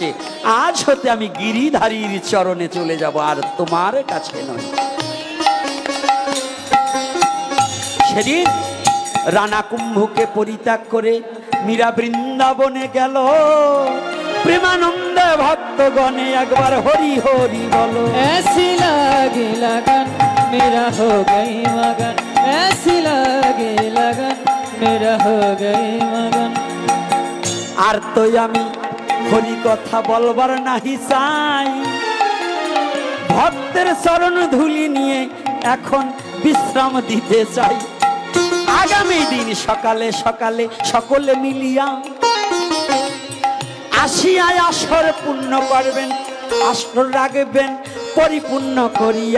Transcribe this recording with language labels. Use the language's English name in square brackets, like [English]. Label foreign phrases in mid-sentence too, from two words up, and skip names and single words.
[Bangla] আজ হতে আমি গিরিধারীর চরণে চলে যাব, আর তোমার কাছে নয়। সেদিন রানা কুম্ভকে পরিত্যাগ করে মীরা বৃন্দাবনে গেল, প্রেমানন্দে ভক্তগণে একবার হরি হরি বলো। [Hindi] ऐसी लागे लगन मेरा हो गई मगन, ऐसी लागे लगन मेरा हो गई मगन। [Bangla] আর তো আমি হরি কথা বলবার নাহি চাই, ভক্তের চরণ ধুলি নিয়ে এখন বিশ্রাম দিতে চাই। আগামী দিন সকালে সকালে সকলে মিলিয়া আসিয়া আসর পূর্ণ করবেন, আসর রাখবেন পরিপূর্ণ করিয়া।